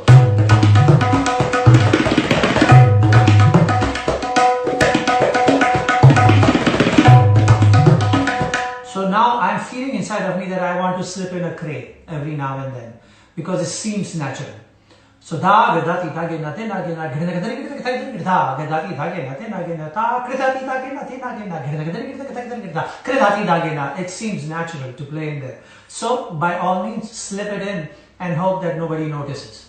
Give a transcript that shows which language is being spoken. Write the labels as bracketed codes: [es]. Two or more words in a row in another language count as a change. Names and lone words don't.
[en] So now I'm feeling inside of me that I want to slip in a kre every now and then, because it seems natural. So da gadati ta ge na te na ge na ghina gadari ge ta da gadati ta ge na te na ge na ta kridati ta ge na te na ge na ghina gadari ge ta kridati ta ge na. It seems natural to play in there. So by all means, slip it in and hope that nobody notices.